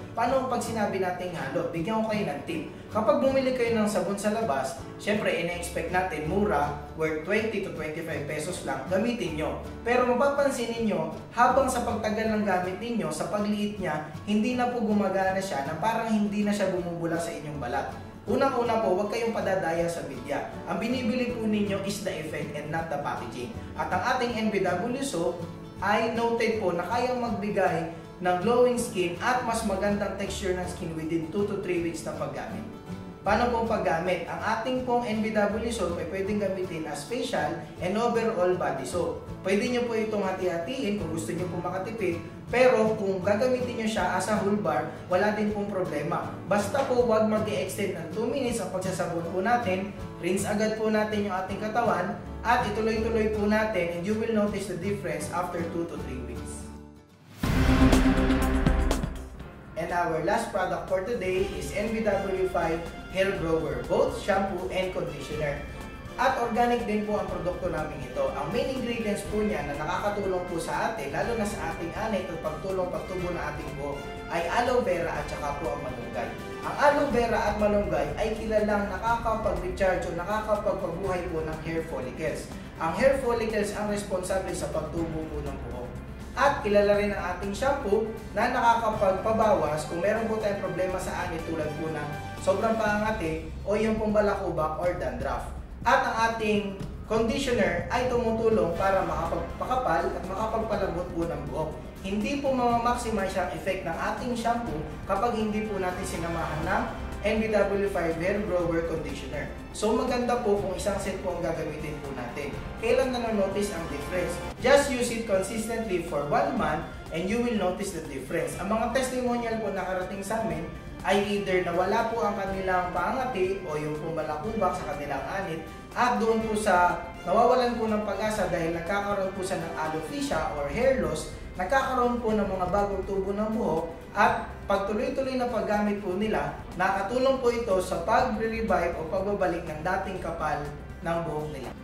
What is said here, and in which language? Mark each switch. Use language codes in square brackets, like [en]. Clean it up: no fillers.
[tl] Paano pag sinabi nating halo? Bigyan ko kayo ng tip. Kapag bumili kayo ng sabon sa labas, syempre ina-expect natin mura, [en] worth 20 to 25 pesos [tl] lang, gamitin nyo. Pero mapapansin ninyo, habang sa pagtagal ng gamit ninyo, sa pagliit niya, hindi na po gumagana siya na parang hindi na siya bumubula sa inyong balat. Unang-una po, huwag kayong padadaya sa media. Ang binibili po ninyo [en] is the effect and not the packaging. [tl] At ang ating NBW soap ay noted po na kayang magbigay ng glowing skin at mas magandang texture ng skin within 2 to 3 weeks na paggamit. Paano pong paggamit? Ang ating pong NBW soap ay pwedeng gamitin [en] as facial and overall body soap. [tl] Pwede nyo po itong hati-hatiin kung gusto nyo po makatipid, pero kung gagamitin nyo siya [en] as a whole bar, [tl] wala din pong problema. Basta po huwag mag-extend ng 2 minutes ang pagsasabon po natin, rinse agad po natin yung ating katawan, at ituloy-tuloy po natin [en] and you will notice the difference after 2 to 3 weeks. And our last product for today is NBW5 Hair Grower, both shampoo and conditioner. [tl] At organic din po ang produkto namin ito. Ang main ingredients po niya na nakakatulong po sa atin, lalo na sa ating anit at pagtubo na ating buhok, ay aloe vera at saka po ang malunggay. Ang aloe vera at malunggay ay kilalang nakakapag-recharge o nakakapagpabuhay po ng hair follicles. Ang hair follicles ang responsable sa pagtubo po ng buhok. At kilala rin ang ating shampoo na nakakapagpabawas kung meron po tayong problema sa anit tulad po ng sobrang pangangati o yung pong balakubak or dandruff. At ang ating conditioner ay tumutulong para makapagpakapal at makapagpalambot po ng buhok. Hindi po mamaximize ang effect ng ating shampoo kapag hindi po natin sinamahan ng NBW5 Hair Grower Conditioner. So maganda po kung isang set po ang gagamitin po natin. Kailan na notice ang difference? [en] Just use it consistently for 1 month and you will notice the difference. [tl] Ang mga testimonial po nakarating sa amin ay either nawala po ang kanilang pangati o yung pumalakubak sa kanilang anit at doon po sa nawawalan po ng pag-asa dahil nagkakaroon po sa ng alopecia or hair loss, nagkakaroon po ng mga bagong tubo ng buhok at pagtuloy-tuloy na paggamit po nila, nakatulong po ito sa pag-revive o pagbabalik ng dating kapal ng buhok nila.